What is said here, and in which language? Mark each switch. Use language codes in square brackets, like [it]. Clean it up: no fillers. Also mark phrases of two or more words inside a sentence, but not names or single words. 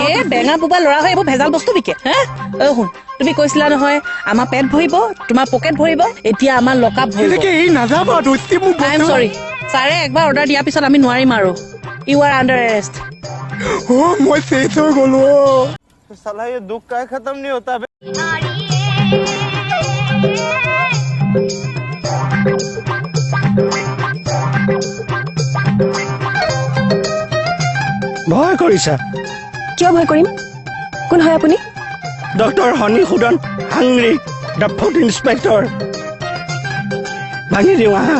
[as] বেঙা বোবা ল'ৰা হয় এইবোৰ ভেজাল বস্তু বিকে শুন তুমি কৈছিলা নহয় আমাৰ পেট ভৰিব তোমাৰ পকেট ভৰিব এতিয়া আমাৰ লকআপ ভৰিব নাযাব [en] I am sorry [as] ছাৰে একবাৰ অৰ্ডাৰ দিয়াৰ পিছত আমি নোৱাৰিম আৰু [en] you are under arrest [as] মই চেচ হৈ গ'লো [hi] साला ये दुख का खत्म नहीं होता बे [as] ভয় কৰিছা কিয় ভয় কৰিম কোন হয় আপুনি ডক্টৰ হনি সুদন [en] hungry the food inspector [as] ভাঙি দিওঁ আহা